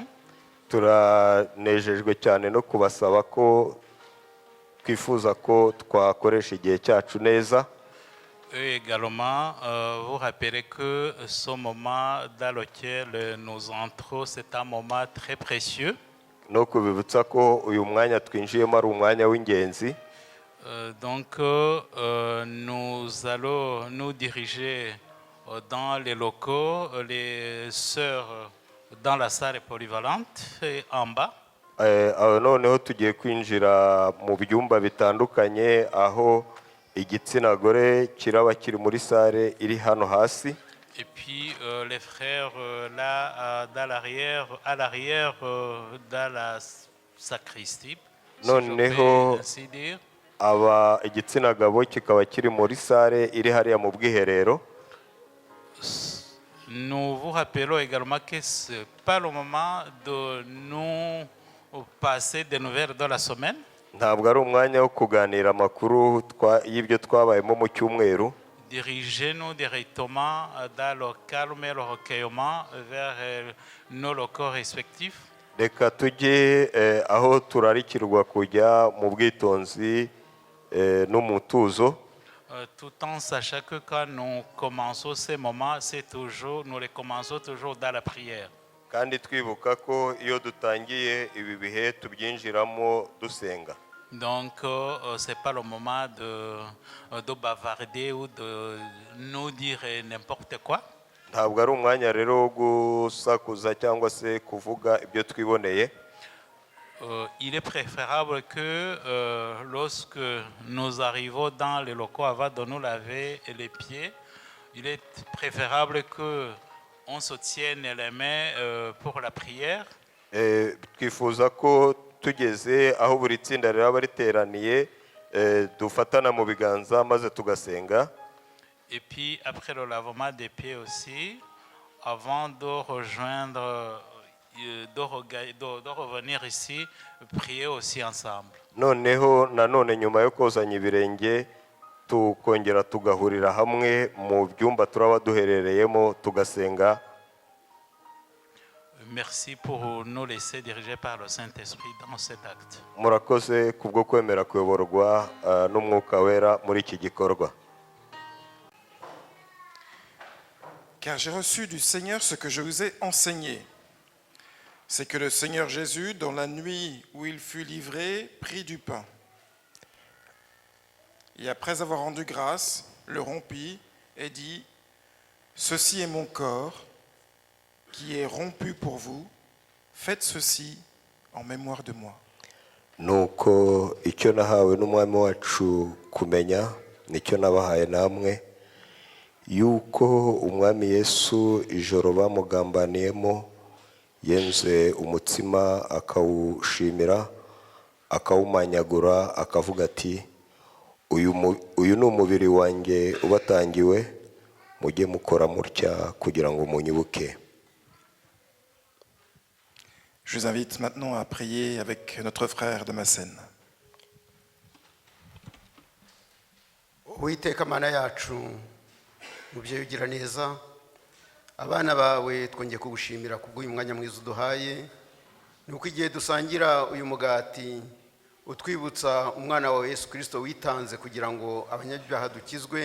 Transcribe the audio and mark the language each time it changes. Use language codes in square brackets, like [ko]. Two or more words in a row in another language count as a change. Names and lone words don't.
[rw] Turanejejwe cyane no kubasaba ko twifuza ko twakoresha igihe cyacu neza. [fr] Et également, vous rappelez que ce moment dans lequel nous entrons, c'est un moment très précieux. [rw] No kubibutsa ko uyu mwanya twinjiyemo ari umwanya w'ingenzi. [fr] Donc, nous allons nous diriger dans les locaux, les sœurs dans la salle polyvalente et en bas. [rw] aho noneho tugiye kwinjira mu byumba bitandukanye aho igitsina gore kiraba kiri muri sare iri hano hasi. [fr] Et puis les frères là dans l'arrière, à l'arrière dans la sacristie, si je peux ainsi dire. [rw] Aba igitsina gabo kikaba kiri muri sare iri hariya mu bwiherero. [fr] Nous vous rappelons également que ce n'est pas le moment de nous passer des nouvelles dans la semaine. [rw] Ntabwo ari umwanya wo kuganira amakuru y'ibyo twabayemo mu cyumweru. [fr] Dirigez-nous directement dans le calme et le recueillement vers nos locaux respectifs. [rw] Reka tujye aho turarikirwa kujya mu bwitonzi n'umutuzo. [fr] Tout en sachant que quand nous commençons ces moments, nous les commençons toujours dans la prière. [rw] Kandi twibuka ko iyo dutangiye ibi bihe tubyinjiramo dusenga. [fr] Donc, ce n'est pas le moment de bavarder ou de nous dire n'importe quoi. [rw] Ntabwo ari umwanya rero wo gusakuza cyangwa se kuvuga ibyo twiboneye. [fr] Il est préférable que lorsque nous arrivons dans les locaux avant de nous laver les pieds, il est préférable qu'on se tienne les mains pour la prière. [rw] Twifuza ko tugeze aho buri tsinda riraba riteraniye dufatana mu biganza maze tugasenga. [fr] Et puis après le lavement des pieds aussi, avant de rejoindre de revenir ici, prier aussi ensemble. [rw] Noneho nanone nyuma yo kozanya ibirenge tukongera tugahurira hamwe mu byumba turaba duherereyemo tugasenga. [fr] Merci pour nous laisser diriger par le Saint-Esprit dans cet acte. [rw] Murakoze kubwo kwemera kuyoborwa n'Umwuka Wera muri iki gikorwa. [fr] Car j'ai reçu du Seigneur ce que je vous ai enseigné. C'est que le Seigneur Jésus, dans la nuit où il fut livré, prit du pain. Et après avoir rendu grâce, le rompit et dit, « Ceci est mon corps, qui est rompu pour vous. Faites ceci en mémoire de moi. » [rw] Nuko icyo nahawe n'umwami wacu kumenya nicyo nabahaye namwe, yuko umwami Yesu ijoro bamugambaniyemo yenze umutsima akawushimira akawumanyagura akavuga ati uyu ni umubiri wanjye ubatangiwe mujye mukora mutya kugira ngo munyibuke. [fr] Je vous invite maintenant à prier avec notre frère de Massène. [rw] Uwiteka Mana yacu mubyeyi ugira neza, abana bawe twongeye kugushimira kubw'uyu mwanya mwiza uduhaye, nuko igihe dusangira uyu mugati utwibutsa umwana wawe Yesu Kristo witanze kugira ngo abanyabyaha dukizwe.